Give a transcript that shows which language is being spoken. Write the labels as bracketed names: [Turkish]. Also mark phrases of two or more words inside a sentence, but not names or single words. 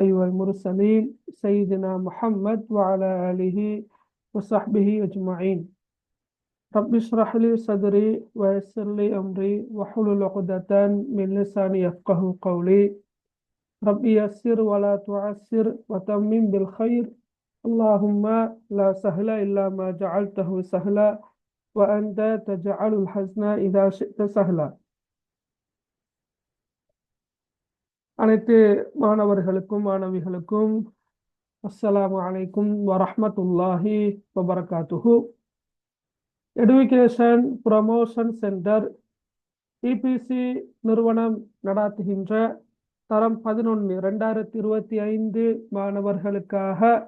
[Arabic] والمرسلين سيدنا محمد وعلى آله وصحبه أجمعين رب اشرح لي صدري ويسر لي أمري واحلل عقدة من لساني يفقه قولي رب يسر ولا تعسر وتمم بالخير اللهم لا سهل إلا ما جعلته سهلا وأنت تجعل الحزن إذا شئت سهلا. [Tamil] அனைத்து மாணவர்களுக்கும் மாணவிகளுக்கும் [Arabic] السلام عليكم ورحمة الله وبركاته. [Tamil] எடுகேஷன் ப்ரமோஷன் சென்டர் இபிசி நிறுவனம் நடாத்துகின்ற தரம் 11 2025 மாணவர்களுக்காக